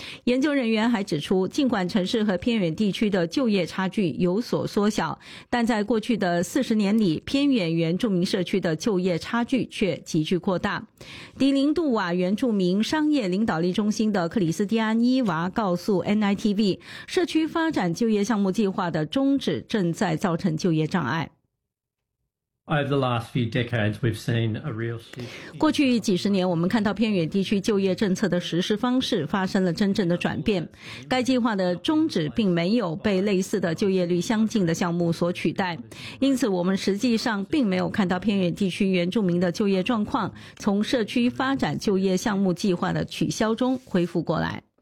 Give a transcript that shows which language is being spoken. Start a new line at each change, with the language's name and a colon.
Chinese: 研究人员还指出，尽管城市和偏远地区的就业差距有所缩小，但在过去的40年里，偏远原住民社区的就业差距却急剧扩大。迪林杜瓦原住民商业领导力中心的克里斯蒂安·伊娃告诉 NITV， 社区发展就业项目计划的终止正在造成就业障碍。
English: Over the last few decades, we've seen a real shift.
Chinese: 过去几十年，我们看到偏远地区就业政策的实施方式发生了真正的转变。该计划的终止并没有被类似的就业率相近的项目所取代，因此我们实际上并没有看到偏远地区原住民的就业状况从社区发展就业项目计划的取消中恢复过来。